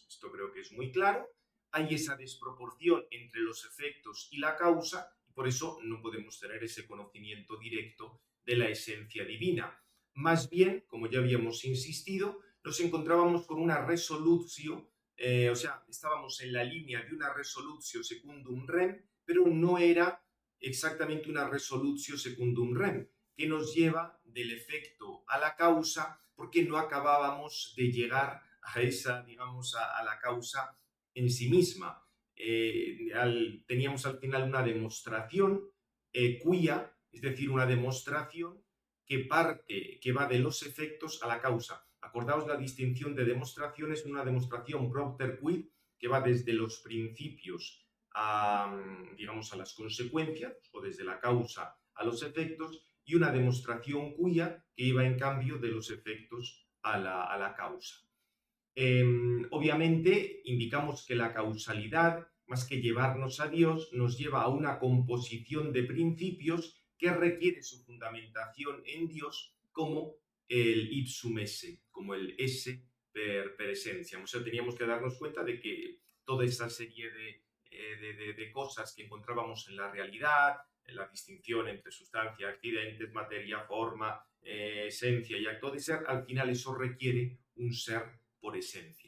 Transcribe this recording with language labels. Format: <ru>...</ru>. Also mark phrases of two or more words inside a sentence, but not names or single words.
<es>Esto creo que es muy claro. Hay esa desproporción entre los efectos y la causa, y por eso no podemos tener ese conocimiento directo de la esencia divina. Más bien, como ya habíamos insistido, nos encontrábamos con una resolutio, estábamos en la línea de una</es> <la>resolutio secundum rem,</la> <es>pero no era exactamente una</es> <la>resolutio secundum rem,</la> <es>que nos lleva del efecto a la causa, porque no acabábamos de llegar a esa, a la causa en sí misma. Teníamos al final una demostración quia, es decir, una demostración que va de los efectos a la causa. Acordaos la distinción de demostraciones, una demostración</es> <la>propter quid,</la> <es>que va desde los principios a las consecuencias, o desde la causa a los efectos, y una demostración quia que iba en cambio de los efectos a la causa. Obviamente indicamos que la causalidad, más que llevarnos a Dios, nos lleva a una composición de principios que requiere su fundamentación en Dios como el</es> <la>ipsum esse,</la> <es>como el</es> <la>esse per essentiam.</la> <es>O sea, teníamos que darnos cuenta de que toda esa serie de cosas que encontrábamos en la realidad, en la distinción entre sustancia, accidentes, materia, forma, esencia y acto de ser, al final eso requiere un ser por esencia.</es>